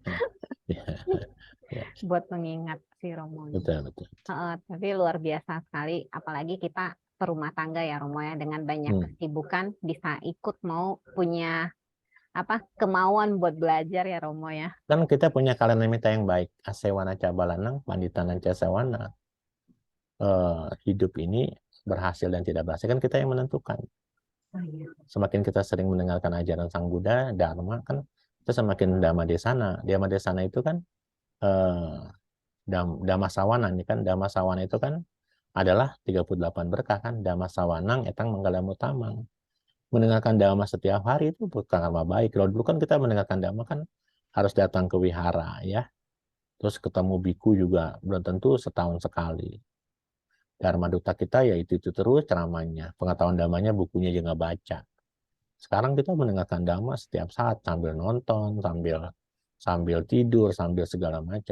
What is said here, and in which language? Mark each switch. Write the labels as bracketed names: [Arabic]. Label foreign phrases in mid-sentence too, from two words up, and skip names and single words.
[Indonesian] Buat mengingat si Romo. Betul. Tapi luar biasa sekali, apalagi kita perumah tangga ya Romo ya, dengan banyak kesibukan bisa ikut mau punya kemauan buat belajar ya Romo ya. Kan kita punya kalenamita yang baik, [Pali] asewana cabalanang, panditanan casawana. [Indonesian] Hidup ini berhasil dan tidak berhasil kan kita yang menentukan. Semakin kita sering mendengarkan ajaran Sang Buddha, Dharma kan kita semakin [Pali] Dhamma Desana. Dhamma Desana [Indonesian] itu kan [Pali] Dhamma Sawana [Indonesian] ini kan, [Pali] Dhamma Sawana [Indonesian] itu kan adalah 38 berkah kan, [Pali] Dhamma Sawanang etang manggalam utamang. [Indonesian] Mendengarkan Dhamma setiap hari itu bukan karma baik. Kalau dulu kan kita mendengarkan Dhamma kan harus datang ke wihara ya. Terus ketemu biku juga belum tentu setahun sekali. Dharma duta kita ya itu terus ceramahnya. Pengetahuan Dhammanya bukunya juga baca. Sekarang kita mendengarkan Dhamma setiap saat sambil nonton, sambil tidur, sambil segala macam.